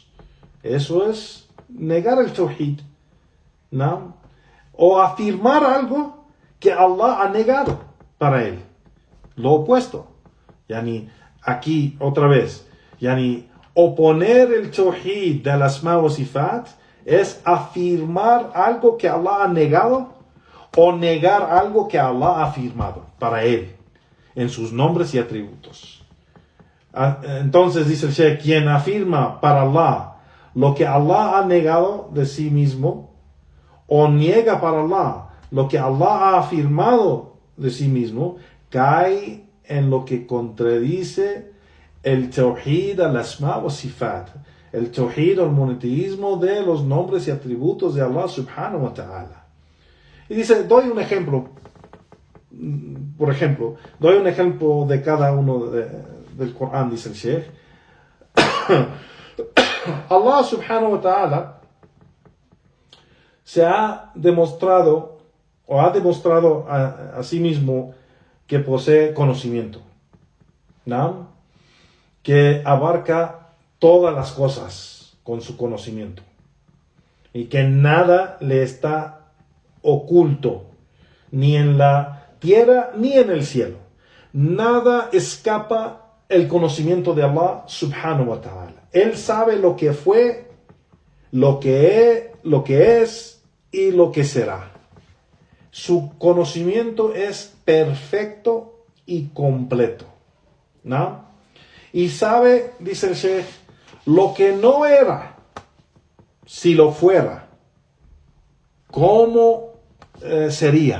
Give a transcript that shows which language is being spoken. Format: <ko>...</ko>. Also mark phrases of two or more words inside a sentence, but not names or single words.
<es>Eso es negar el tawhid. ¿No? O afirmar algo que Allah ha negado para él. Lo opuesto. Yani, aquí otra vez. Yani, oponer el tawhid del</es> <ar>الأسماء والصفات</ar> <es>es afirmar algo que Allah ha negado o negar algo que Allah ha afirmado para él en sus nombres y atributos. Entonces dice el Sheikh, quien afirma para Allah lo que Allah ha negado de sí mismo, o niega para Allah lo que Allah ha afirmado de sí mismo, cae en lo que contradice el</es> <ar>توحيد الأسماء والصفات,</ar> <es>el tawhid o el monoteísmo de los nombres y atributos de Allah</es> <ar>سبحانه وتعالى.</ar> <es>Y dice, doy un ejemplo. Por ejemplo, doy un ejemplo de cada uno del Corán, dice el Sheikh. Allah</es> <ar>سبحانه وتعالى</ar> <es>se ha demostrado o ha demostrado a sí mismo que posee conocimiento, ¿no? Que abarca todas las cosas con su conocimiento y que nada le está oculto, ni en la tierra ni en el cielo. Nada escapa el conocimiento de Allah</es> <ar>سبحانه وتعالى.</ar> <es>Él sabe lo que fue, lo que es y lo que será. Su conocimiento es perfecto y completo, ¿no? Y sabe, dice el Sheikh, lo que no era, si lo fuera, cómo sería.</es>